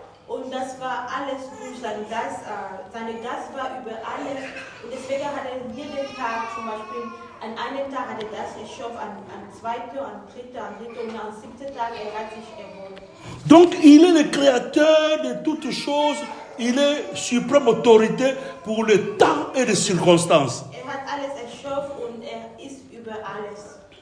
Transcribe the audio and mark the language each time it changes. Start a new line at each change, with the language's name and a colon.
German: Und das war alles durch seinen Geist, seine Geist war über alles. Und deswegen hat jeden Tag zum Beispiel, an einem Tag hat das erschaffen, an zweiten, an dritten und am siebten Tag hat sich erholt.
French: Donc il est le créateur de toutes choses, il est suprême autorité pour le temps et les circonstances.
German: Hat alles erschaffen und ist über alles.